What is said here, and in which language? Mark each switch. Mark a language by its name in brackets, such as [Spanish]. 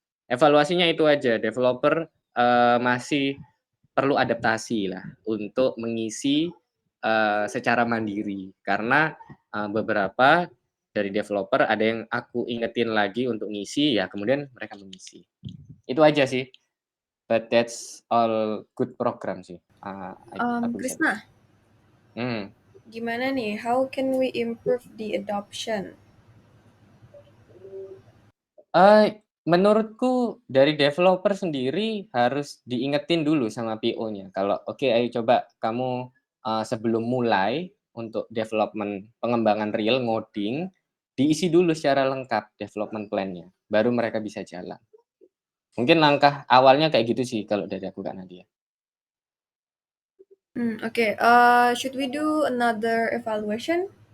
[Indonesian] Evaluasinya itu aja, developer masih perlu adaptasi lah untuk mengisi secara mandiri karena beberapa dari developer ada yang aku ingetin lagi untuk ngisi ya kemudian mereka mengisi. Itu aja sih. [English] But that's all good program sih. [Indonesian] Krishna, gimana nih? [English] How can we improve the adoption? [Indonesian] Menurutku dari developer sendiri harus diingetin dulu sama PO-nya. Kalau oke, ayo coba kamu sebelum mulai untuk development pengembangan real ngoding, diisi dulu secara lengkap development plan-nya, baru mereka bisa jalan. Mungkin langkah awalnya kayak gitu sih kalau dari aku Kak Nadia. [English] Okay. Should we do another evaluation?